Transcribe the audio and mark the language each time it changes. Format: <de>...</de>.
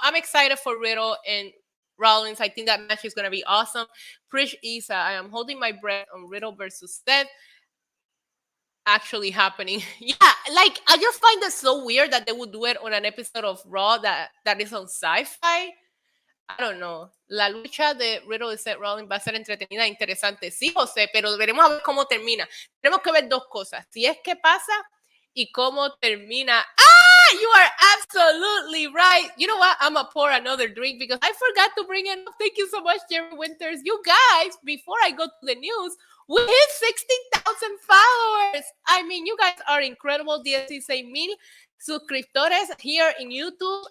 <en>I'm excited for Riddle and Rollins. I think that match is going to be awesome. Prish Isa, I am holding my breath on Riddle versus Seth actually happening. Yeah, like I just find it so weird that they would do it on an episode of Raw that is on Sci-Fi. I don't know.</en> <es>La lucha de Riddle y Seth Rollins va a ser entretenida e interesante. Sí, José, pero veremos a ver cómo termina. Tenemos que ver dos cosas. Si es que pasa y cómo termina.</es> <en>You are absolutely right. You know what? I'm going to pour another drink because I forgot to bring it up. Thank you so much, Jerry Winters. You guys, before I go to the news, we hit 16,000 followers. I mean, you guys are incredible. 16,000</en> <es>suscriptores</es> <en>here in YouTube.</en>